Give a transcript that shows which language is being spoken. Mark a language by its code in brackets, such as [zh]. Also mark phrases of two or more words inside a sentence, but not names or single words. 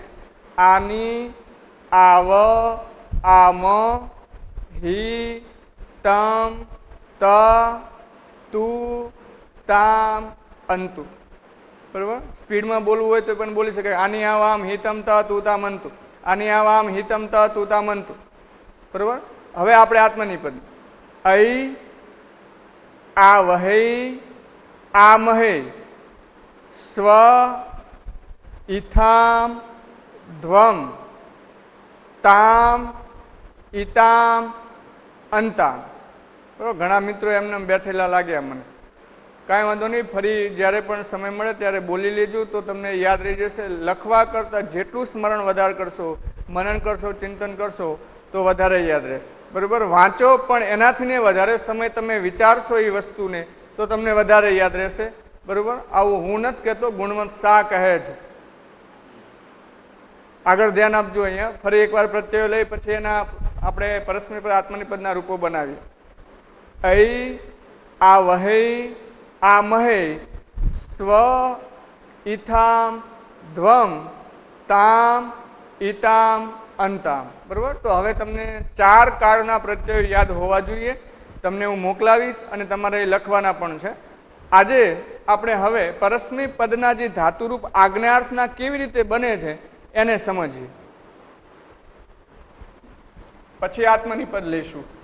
[sa] आनि, आव, आम, हि, तम, त, तु, ताम, अन्तु. [gu] બરાબર, સ્પીડમાં બોલવું હોય તો પણ બોલી શકાય. [sa] आनि आव आम हितम त तु ताम अन्तु. आनि आव आम हितम त तु ताम अन्तु. [gu] બરાબર. હવે આપણે આત્મનિપદ. [sa] ऐ आ वहे आ महे स्व इथाम ध्वम ताम इताम अंताम. [gu] બરાબર, ઘણા મિત્રો એમને બેઠેલા લાગ્યા મને. કાંઈ વાંધો નહીં, ફરી જ્યારે પણ સમય મળે ત્યારે બોલી લેજો તો તમને યાદ રહી જશે. લખવા કરતાં જેટલું સ્મરણ વધારે કરશો, મનન કરશો, ચિંતન કરશો તો વધારે યાદ રહેશે. બરાબર, વાંચો પણ એનાથી વધારે સમય તમે વિચારશો એ વસ્તુને તો તમને વધારે યાદ રહેશે. બરાબર, આવું હું નથી કહેતો, ગુણવંત શાહ કહે છે. આગળ ધ્યાન આપજો. અહીંયા ફરી એકવાર પ્રત્યયો લઈ પછી એના આપણે પરસ્મય પદ આત્મનિપદના રૂપો બનાવીએ. [sa] ऐ आ वहे आ महे स्व इथाम ध्वम ताम इताम अंताम. [gu] बराबर, તો હવે તમને 4 કાળના પ્રત્યયો યાદ હોવા જોઈએ. તમને હું મોકલાવીશ અને તમારે લખવાના પણ છે. આજે આપણે હવે પરસ્મી પદના જે ધાતુરૂપ આજ્ઞાર્થના કેવી રીતે બને છે એને સમજીએ, પછી આત્મનિપદ લઈશું.